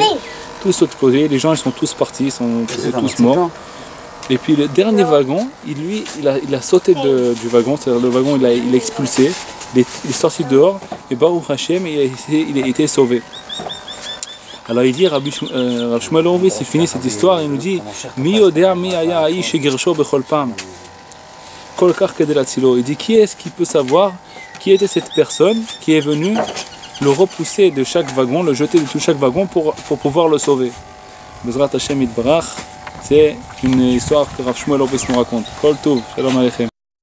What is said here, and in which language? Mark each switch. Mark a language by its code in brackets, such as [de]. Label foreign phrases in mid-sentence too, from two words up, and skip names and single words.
[fr] Les gens ils sont tous partis, ils sont tous morts. Et puis le dernier wagon, il a sauté du wagon, c'est-à-dire le wagon il a expulsé, il est sorti dehors, et [he] ברוך השם, [fr] il a été sauvé. Alors il dit, Rav Shmuel Horowitz, il finit cette histoire, il nous dit [he] מי יודע מי היה האיש שגירשו בכל פעם כל כך כדי להצילו. [fr] Il dit, qui est-ce qui peut savoir qui était cette personne qui est venue le repousser de chaque wagon, le jeter de tout chaque wagon pour pouvoir le sauver. [he] בעזרת השם יתברך, [fr] c'est une histoire que Rav Shmuel Horowitz nous raconte. [he] כל טוב, שלום עליכם.